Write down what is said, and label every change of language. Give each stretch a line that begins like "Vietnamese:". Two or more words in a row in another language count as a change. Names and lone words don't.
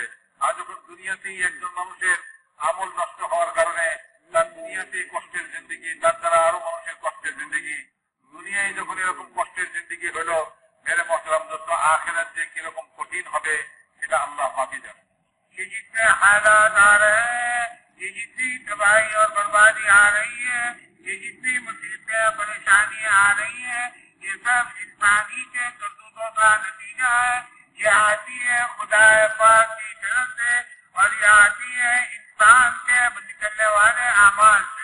Bangla: আর যখন দুনিয়াতেই একজন মানুষের আমল নষ্ট হওয়ার কারণে তার দুনিয়াতেই কষ্টের জিন্দগি, তার দ্বারা আরো মানুষের কষ্টের জিন্দগি, দুনিয়ায় যখন এরকম কষ্টের জিন্দগি হলো,
Urdu: میرے محترم دوست
Bangla: আখিরাত যে কিরকম কঠিন হবে সেটা আল্লাহ পাকই জানে.
Urdu: کہ جتنے حالات آ رہے ہیں, یہ جتنی تباہی اور بربادی آ رہی ہے, یہ جتنی مصیبتیں پریشانیاں آ رہی ہیں, یہ سب انسانی کے کرتوتوں کا نتیجہ ہے. یہ آتی ہے خدا پاک کی طرف سے اور یہ آتی ہے انسان کے نکلنے والے اعمال سے.